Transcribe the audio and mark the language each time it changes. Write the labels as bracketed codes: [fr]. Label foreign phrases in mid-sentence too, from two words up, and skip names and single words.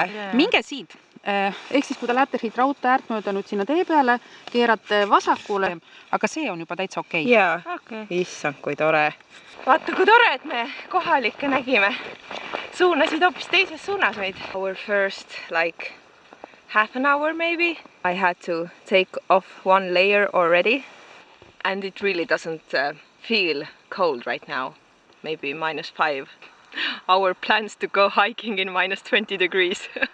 [et] Minge siit. Ehk siis, kui te lähete siit raudtee äärt mööda nüüd sinna tee peale, keerate vasakule, aga see on juba täitsa okei. Jaa, issand, kui tore. Vaata, kui tore, et me kohalikke nägime. Suunasid hoopis teises suunas meid. [en] Our first, like, half an hour maybe. I had to take off 1 layer already. And it really doesn't feel cold right now. Maybe minus 5. Our plans to go hiking in minus 20 degrees.